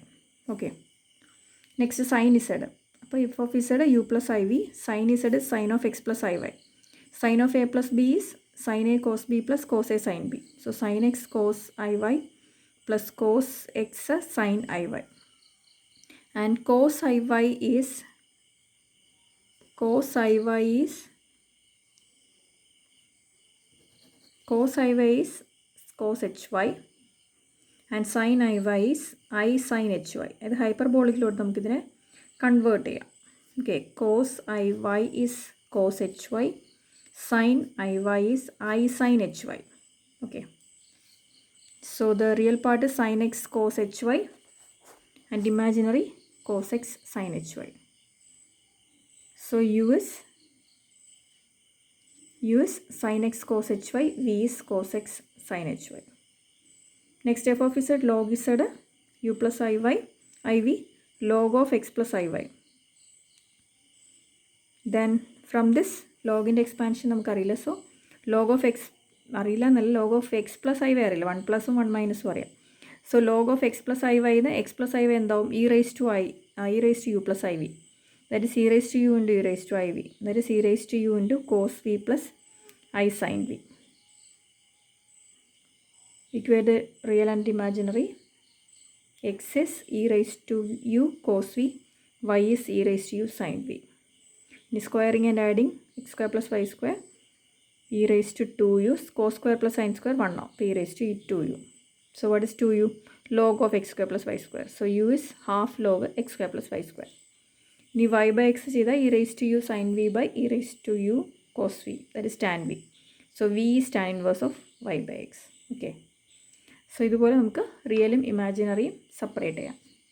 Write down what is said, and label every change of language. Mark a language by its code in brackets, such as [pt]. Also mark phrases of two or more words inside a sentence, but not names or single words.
[en] Okay. Next sin z. So f of z u plus iv, sin z is sin of x plus iy. Sin of a plus b is sin a cos b plus cos a sin b. So sin x cos iy plus cos x sin iy. And cos iy is cos hy is cos hy and sin iy is I sin hy. [ml] അത് ഹൈപ്പർബോളിക്കിലോട്ട് നമുക്കിതിനെ കൺവേർട്ട് ചെയ്യാം. [en] ഓക്കെ, cos iy is cos hy, sin iy is I sin hy. Okay, so the real part is sin x cos hy and imaginary cos x sin hy. So u is sin x cos hy, v is cos x sin hy. Next f of z log z u plus iy iv log of x plus iy. Then from this [ml] ലോഗിൻ്റെ എക്സ്പാൻഷൻ നമുക്കറിയില്ല. [en] So log of x [ml] അറിയില്ല എന്നല്ല, [en] log of x plus i y [ml] അറിയില്ല, 1 പ്ലസും 1 മൈനസും അറിയാം. [en] So log of x plus i yന്ന് x plus i y എന്താവും, e raise to u plus i v. That is e raise to u into e raise to i v. That is e raise to u into cos v plus i sin v. Equate the real and imaginary. X is e raised to u cos v, y is e raised to u sin v. In squaring and adding, x square plus y square, e raised to 2u, cos square plus sin square 1 now, e raised to e 2u. So what is 2u? Log of x square plus y square. So u is half log x square plus y square. Ni y by x ചെയ്താൽ e raised to u sin v by e raised to u cos v, that is tan v. So v is tan inverse of y by x. Okay. [ml] സോ ഇതുപോലെ നമുക്ക് റിയലും ഇമാജിനറിയും സെപ്പറേറ്റ് ചെയ്യാം.